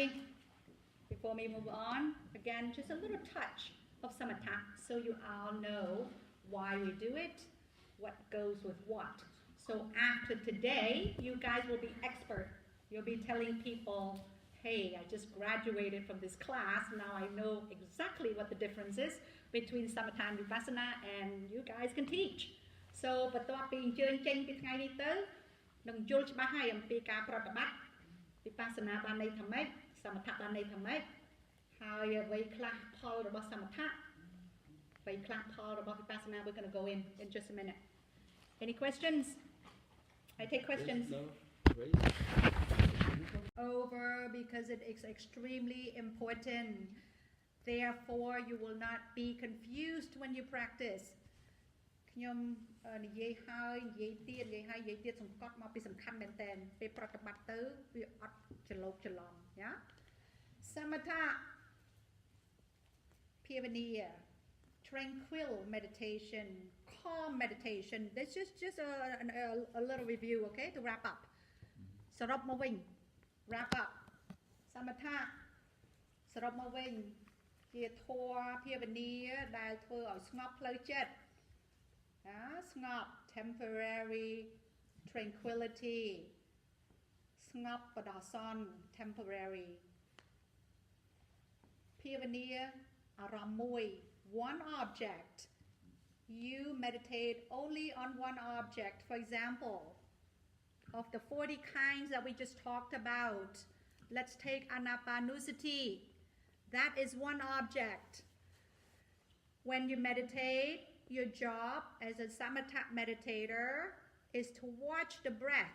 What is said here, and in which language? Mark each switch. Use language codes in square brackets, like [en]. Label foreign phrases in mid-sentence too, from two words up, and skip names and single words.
[en] Before we move on, again, just a little touch of samatha so you all know why we do it, what goes with what. So after today, you guys will be expert. You'll be telling people, hey, I just graduated from this class. Now I know exactly what the difference is between samatha and vipassana, and you guys can teach. So, [km] បន្ទាប់ពីអញ្ជើញចេញពីថ្ងៃនេះទៅនឹងយល់ច្បាស់ហើយអំពីការប្រតិបត្តិ Vipassana បានន័យថាម៉េចសមថៈបានន័យថាម៉េចហើយអ្វីខ្លះផលរបស់សមថៈអ្វីខ្លះផលរបស់ Vipassana [en] we're going to go in just a minute. Any questions? I take questions. Yes, no. Over because it is extremely important. Therefore, you will not be confused when you practice. [km] ខ្ញុំនិយាយហើយនិយាយទៀតសង្កត់មកពីសំខាន់មែនតើពេលប្រតិបត្តិទៅវាអត់ច្រឡោកច្រឡំណាសមថៈ ភាវនា [en] tranquil meditation calm meditation this is just a little review okay to wrap up [km] សរុបមកវិញ [en] wrap up [km] សមថៈសរុបមកវិញជាធម៌ភាវនាដែលធ្វើឲ្យស្ងប់ផ្លូវចិត្តស្ងប់ [en] temporary tranquility [km] ស្ងប់បដោះសន្ន temporary ភាវនាអារម្មណ៍មួយ [en] one object you meditate only on one object for example of the 40 kinds that we just talked about let's take anapanusati that is one object when you meditate your job as a samatha meditator is to watch the breath.